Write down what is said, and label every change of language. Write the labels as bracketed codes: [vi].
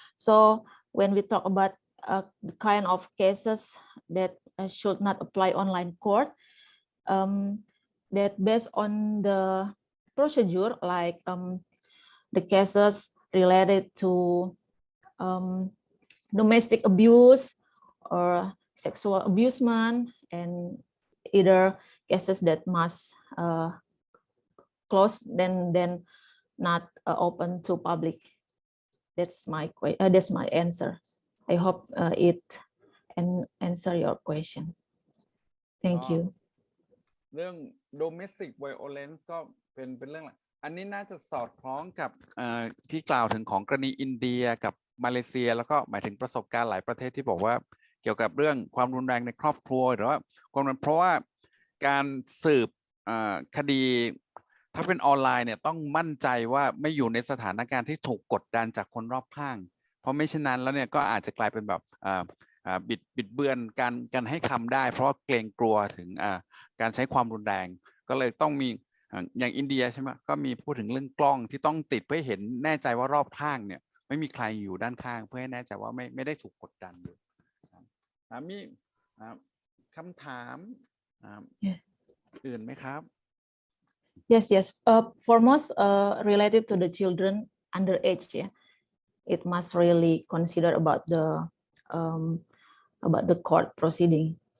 [en] So when we talk about the kind of cases that should not apply online court, that based on the procedure, like the cases related to domestic abuse or sexual abusement and either cases that must close, then not open to public. That's my answer. I hope it answer your question. Thank you. [th] เรื่อง domestic violence ก็เป็นเรื่องอันนี้น่าจะสอดคล้องกับที่กล่าวถึงของกรณีอินเดียกับมาเลเซียแล้วก็หมายถึงประสบการณ์หลายประเทศที่บอกว่าเกี่ยวกับเรื่องความรุนแรงในครอบครัวหรือว่าความเพราะว่าการสืบคดีถ้าเป็นออนไลน์เนี่ยต้องมั่นใจว่าไม่อยู่ในสถานการณ์ที่ถูกกดดันจากคนรอบข้างเพราะไม่เช่นนั้นแล้วเนี่ยก็อาจจะกลายเป็นแบบ บิดเบือนการให้คำได้เพราะเกรงกลัวถึงการใช้ความรุนแรงก็เลยต้องมีอย่างอินเดียใช่ไหมก็มีพูดถึงเรื่องกล้องที่ต้องติดเพื่อเห็นแน่ใจว่ารอบข้างเนี่ยไม่มีใครอยู่ด้านข้างเพื่อให้แน่ใจว่าไม่ได้ถูกกดดันอยู่มีคำถามอื่นไหมครับ [en] Yes. Foremost, related to the children underage, yeah, it must really consider about the court proceeding.